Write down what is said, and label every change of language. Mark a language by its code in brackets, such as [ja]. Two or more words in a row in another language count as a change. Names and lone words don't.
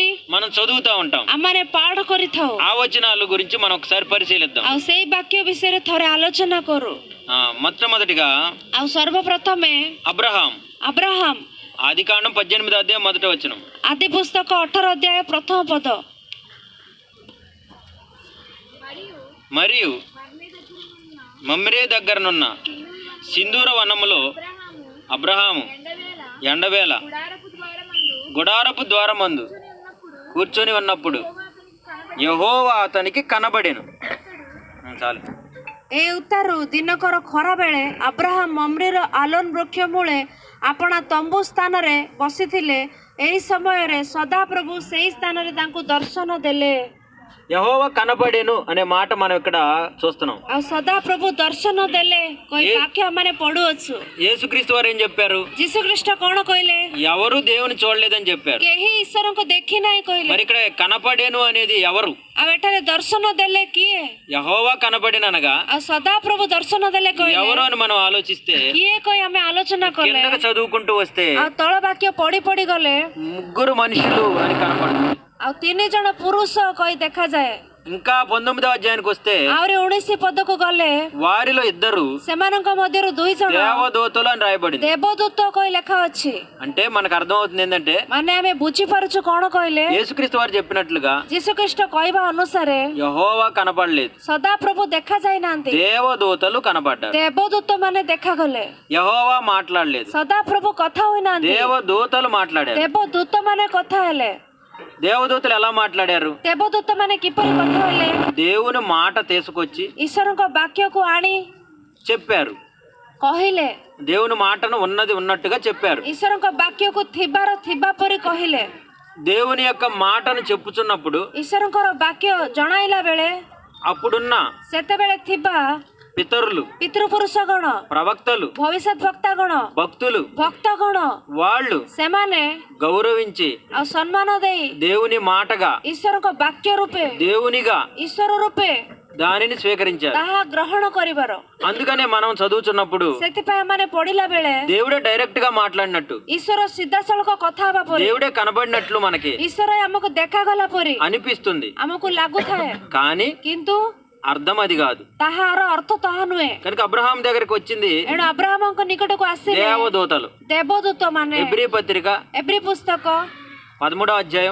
[te] మనం చదువుతా ఉంటాం. [or] ଆମମାନେ ପାଠ କରିଥାଉ। [te] ఆ వచనాల గురించి మనం ఒకసారి పరిశీలిద్దాం. [or] ଆଉ ସେଇ ବାକ୍ୟ ବିଷୟରେ ଥରେ ଆଲୋଚନା କରୁ। [te] మొట్టమొదటిగా [or] ଆଉ ସର୍ବପ୍ରଥମେ [te] అబ్రహాం, అబ్రహాం ఆదికాండం 18:1 [or] ଆଦି ପୁସ୍ତକ 18 ପ୍ରଥମ ପଦ। [te] మరియు మమ్రే దగ్గరనున్న సింధూర వనములో అబ్రహాము ఎండవేళ గుడారపు ద్వారమందు కూర్చొని ఉన్నప్పుడు యెహోవా అతనికి కనబడెను। చాలు। [or] ଏ ଉତ୍ତାରୁ ଦିନକର ଖରା ବେଳେ ଆବ୍ରାହାମ ମମ୍ରେର ଆଲୋନ ବୃକ୍ଷ ମୂଳେ ଆପଣା ତମ୍ବୁ ସ୍ଥାନରେ ବସିଥିଲେ। ଏହି ସମୟରେ ସଦାପ୍ରଭୁ ସେହି ସ୍ଥାନରେ ତାଙ୍କୁ ଦର୍ଶନ ଦେଲେ। [te] యెహోవా కనబడెను అనే మాట మనం ఇక్కడ చూస్తున్నాం. [or] ଆଉ ସଦାପ୍ରଭୁ ଦର୍ଶନ ଦେଲେ କହି ବାକ୍ୟ ଆମେ ପଢୁଅଛୁ। [te] యేసుక్రీస్తు వారు ఏం చెప్పారు? [or] ଯୀଶୁଖ୍ରୀଷ୍ଟ କଣ କହିଲେ? [te] ఎవరు దేవుని చూడలేదని చెప్పారు. [or] କେହି ଈଶ୍ୱରଙ୍କୁ ଦେଖି ନାହିଁ କହିଲେ। [te] మరి ఇక్కడ కనబడెను అనేది ఎవరు? [or] ଆଉ ଏଠାରେ ଦର୍ଶନ ଦେଲେ କିଏ? [te] యెహోవా కనబడెననగా [or] ଆଉ ସଦାପ୍ରଭୁ ଦର୍ଶନ ଦେଲେ କହିଲେ [te] ఎవరు అని మనం ఆలోచిస్తే, [or] କିଏ କହି ଆମେ ଆଲୋଚନା କଲେ। [te] కిందకు చదువుకుంటూ వస్తే [or] ଆଉ ତଳ ବାକ୍ୟ ପଢି ପଢି ଗଲେ [te] ముగ్గురు మనుషులు అని కనపడుతుంది. [or] ଆଉ 3 ଜଣ ପୁରୁଷ କହି ଦେଖାଯାଏ। [te] ఇంకా 19వ అధ్యాయానికి వస్తే [or] ଆହୁରି 19 ପଦକୁ ଗଲେ [te] వారిలో ఇద్దరు [or] ସେମାନଙ୍କ ମଧ୍ୟରୁ 2 ଜଣ [te] దేవదూతలు అని రాయబడింది. [or] ଦେବଦୂତ କହି ଲେଖା ଅଛି। [te] అంటే మనకు అర్థం అవుతుంది ఏంటంటే, [or] ମାନେ ଆମେ ବୁଝିପାରୁଛୁ କଣ କହିଲେ? [te] యేసుక్రీస్తు వారు చెప్పినట్లుగా [or] ଯୀଶୁଖ୍ରୀଷ୍ଟ କହିବା ଅନୁସାରେ [te] యెహోవా కనబడలేదు, [or] ସଦାପ୍ରଭୁ ଦେଖା ଯାଇନାହାନ୍ତି, [te] దేవదూతలు కనబడ్డారు. [or] ଦେବଦୂତ ମାନେ ଦେଖାଗଲେ। [te] యెహోవా మాట్లాడలేదు, [or] ସଦାପ୍ରଭୁ କଥା ହୋଇନାହାନ୍ତି, [te] దేవదూతలు మాట్లాడారు. [or] ଦେବଦୂତ ମାନେ କଥା ହେଲେ। [te] దేవదూతలు ఎలా మాట్లాడారు? [or] ଦେବଦୂତ ମାନେ କିପରି କଥା ହେଲେ? [te] దేవుని మాట తీసుకొచ్చి [or] ଈଶ୍ୱରଙ୍କ ବାକ୍ୟକୁ ଆଣି [te] చెప్పారు. [or] କହିଲେ, [te] దేవుని మాటను ఉన్నది ఉన్నట్టుగా చెప్పారు. [or] ଈଶ୍ୱରଙ୍କ ବାକ୍ୟକୁ ଥିବାର ଥିବା ପରି କହିଲେ। [te] దేవుని యొక్క మాటను చెప్పుచున్నప్పుడు [or] ଈଶ୍ୱରଙ୍କର ବାକ୍ୟ ଜଣାଇଲା ବେଳେ [te] అప్పుడున్న [or] ସେତେବେଳେ ଥିବା [te] పితరులు, [or] ପିତୃପୁରୁଷଗଣ, [te] ప్రవక్తలు, [or] ଭବିଷ୍ୟତ ଭକ୍ତାଗଣ, [te] భక్తులు [or] ଭକ୍ତଗଣ [te] వాళ్ళు [or] ସେମାନେ [te] గౌరవించి [or] ଆଉ ସମ୍ମାନ ଦେଇ [te] దేవుని మాటగా, [or] ଈଶ୍ୱରଙ୍କ ବାକ୍ୟ ରୂପେ, [te] దేవునిగా [or] ଈଶ୍ୱର ରୂପେ [te] దానిని స్వీకరించారు. [or] ତାହା ଗ୍ରହଣ କରିବାର। [te] అందుకనే మనం చదువుతున్నప్పుడు [or] ସେଥିପାଇଁ ଆମେ ପଢିଲା ବେଳେ [te] దేవుడే డైరెక్ట్ గా మాట్లాడినట్టు, [or] ଈଶ୍ୱର ସିଧାସଳଖ କଥା ହେବା ପରି, [te] దేవుడే కనబడినట్లు మనకి [or] ଈଶ୍ୱର ଆମକୁ ଦେଖାଗଲା ପରି [te] అనిపిస్తుంది. [or] ଆମକୁ ଲାଗୁଥାଏ, [te] కానీ [or] କିନ୍ତୁ [te] అర్థం అది కాదు. [or] ତାହାର ଅର୍ଥ ତାହା ନୁହେଁ। [te] కనుక అబ్రహాం దగ్గరికి వచ్చింది [or] ଏଣୁ ଅବ୍ରାହମଙ୍କ ନିକଟକୁ ଆସିଲେ [te] దేవదూతలు. [or] ଦେବଦୂତ ମାନେ। [te] ఎబ్రీ పత్రిక [or] ଏବ୍ରୀ ପୁସ୍ତକ [te] 13వ అధ్యాయం